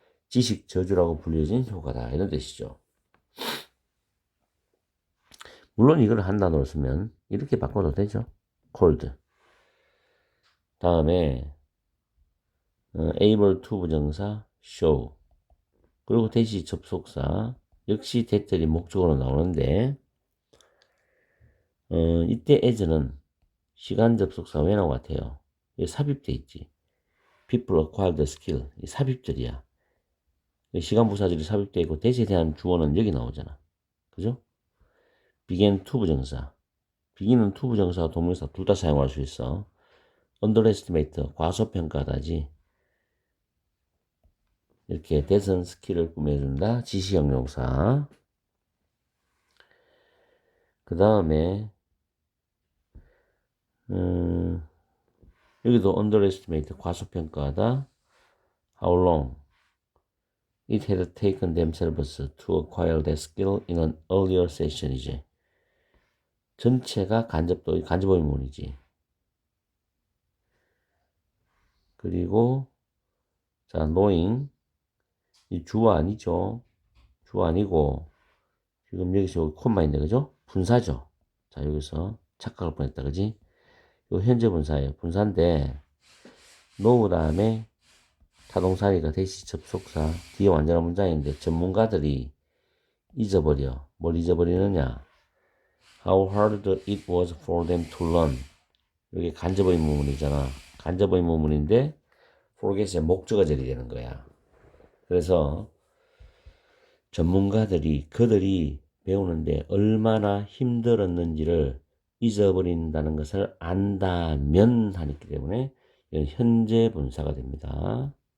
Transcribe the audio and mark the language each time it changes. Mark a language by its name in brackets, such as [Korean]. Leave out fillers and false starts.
[Korean] 지식 저주라고 불려진 효과다. 이런 뜻이죠. 물론 이걸 한 단어로 쓰면 이렇게 바꿔도 되죠. cold. 다음에 able to 부정사 show. 그리고 대시 접속사 역시 대절이 목적으로 나오는데 이때 as는 시간 접속사 왜 나온 것 같아요? 삽입돼 있지. [English] people acquire the skill. [Korean] 이 삽입절이야. 시간 부사절이 삽입돼 있고 대시에 대한 주어는 여기 나오잖아. 그죠? began to 부정사. begin은 to 부정사와 동명사 둘 다 사용할 수 있어. underestimate 과소평가하다지. 이렇게 대선 스킬을 꾸며준다. 지시형용사. 그 다음에 여기도 underestimate 과소평가하다. [English] How long it had taken themselves to acquire that skill in an earlier session이지. [Korean] 전체가 간접의문이지. 그리고 자, knowing 이 주어 아니죠. 주어 아니고 지금 여기서 콤마 있네, 그죠? 분사죠. 자, 여기서 착각할 뻔했다, 그지? 요 현재 분사예요. 분사인데 know 다음에 타동사니까 대시 접속사 뒤에 완전한 문장인데 전문가들이 잊어버려. 뭘 잊어버리느냐? [English] How hard it was for them to learn. [Korean] 여기 간접의문문이잖아. 간접의문문인데 forget의 목적어절이 되는 거야. 그래서 전문가들이 그들이 배우는데 얼마나 힘들었는지를 잊어버린다는 것을 안다면 하기 때문에 이건 현재 분사가 됩니다.